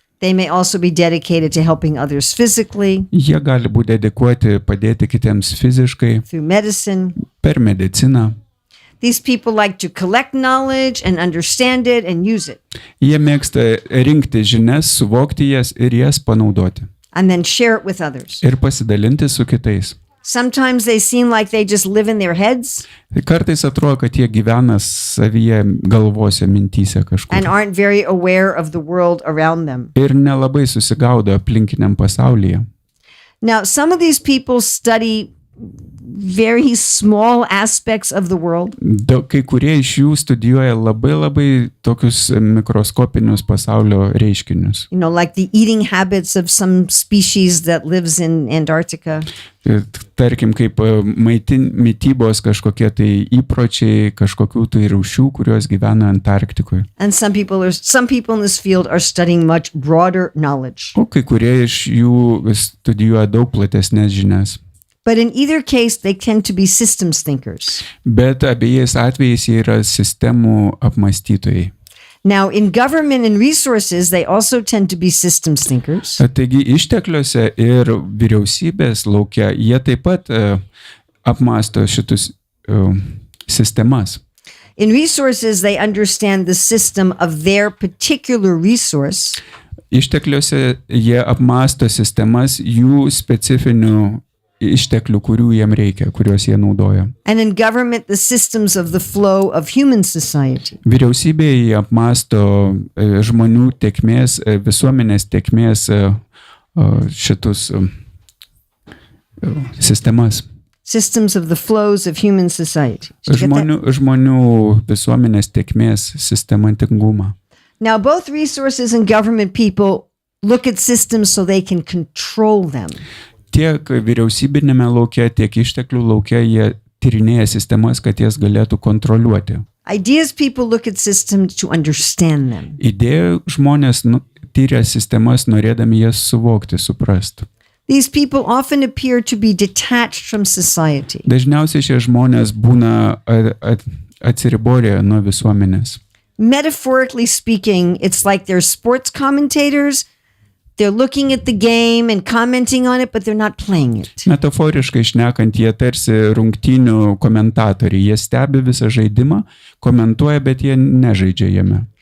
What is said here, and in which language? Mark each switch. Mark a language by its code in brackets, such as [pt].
[en] They may also be dedicated to helping others physically. [lt] Jie gali būti dedikuoti padėti kitiems fiziškai. [en] Through medicine. [lt] Per mediciną. [en] These people like to collect knowledge and understand it and use it. [lt] Jie mėgsta rinkti žinias, suvokti jas ir jas panaudoti. [en] And then share it with others. [lt] Ir pasidalinti su kitais. [en] Sometimes they seem like they just live in their heads. [lt] Kartais atrodo, kad jie gyvena savyje galvose, mintyse kažkur. [en] And aren't very aware of the world around them. [lt] Ir nelabai susigaudo aplinkiniam pasaulyje. [en] Now, some of these people study very small aspects of the world. [lt] Kai kurie iš jų studijuoja labai tokius mikroskopinius pasaulio reiškinius. [en] You know, like the eating habits of some species that lives in Antarctica. [lt] Tarkim, kaip mitybos kažkokie tai įpročiai, kažkokių tai rūšių, kurios gyvena Antarktikoje. [en] And some people in this field are studying much broader knowledge. [lt] O kai kurie iš jų studijuoja daug platesnės žinias. [en] But in either case, they tend to be systems thinkers. [lt] Bet abiejais atvejais jie yra sistemų apmąstytojai. [en] Now, in government and resources, they also tend to be systems thinkers. [lt] Taigi ištekliuose ir vyriausybės laukia jie taip pat apmąsto šitus sistemas. [en] In resources, they understand the system of their particular resource. [lt] Ištekliuose jie apmąsto sistemas jų specifinių išteklių, kurių jiem reikia, kuriuos jie naudoja. [en] And in government, the systems of the flow of human society. [lt] Vyriausybėje jie apmąsto žmonių tėkmės, visuomenės tėkmės šitus sistemas. [en] Systems of the flows of human society. [lt] Žmonių visuomenės tėkmės sistematingumą. [en] Now, both resources and government people look at systems so they can control them. [lt] Tiek vyriausybinėme lauke, tiek išteklių lauke jie tyrinėja sistemas, kad jas galėtų kontroliuoti. [en] Ideas people look at systems to understand them. [lt] Idėjų žmonės tyria sistemas, norėdami jas suvokti, suprasti. [en] These people often appear to be detached from society. [lt] Dažniausiai šie žmonės būna atsiriboję nuo visuomenės. [en] Metaphorically speaking, it's like they're sports commentators. They're looking at the game and commenting on it, but they're not playing it. [lt] Metaforiškai šnekant, jie tarsi rungtynių komentatoriai. Jie stebi visą žaidimą, komentuoja, bet jie nežaidžia jame.